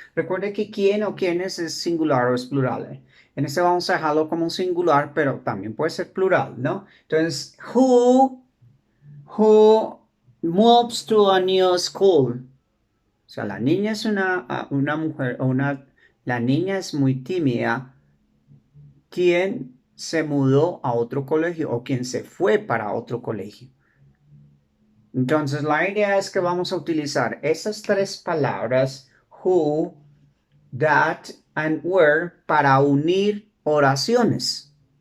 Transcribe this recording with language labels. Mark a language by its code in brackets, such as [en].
[es] Recuerde que quién o quiénes es singular o es plural. En este vamos a dejarlo como singular, pero también puede ser plural, ¿no? [en] Entonces, who moves to a new school? [es] O sea, la niña es una mujer, la niña es muy tímida. ¿Quién se mudó a otro colegio o quién se fue para otro colegio? Entonces, la idea es que vamos a utilizar esas tres palabras, who, that, and where, para unir oraciones.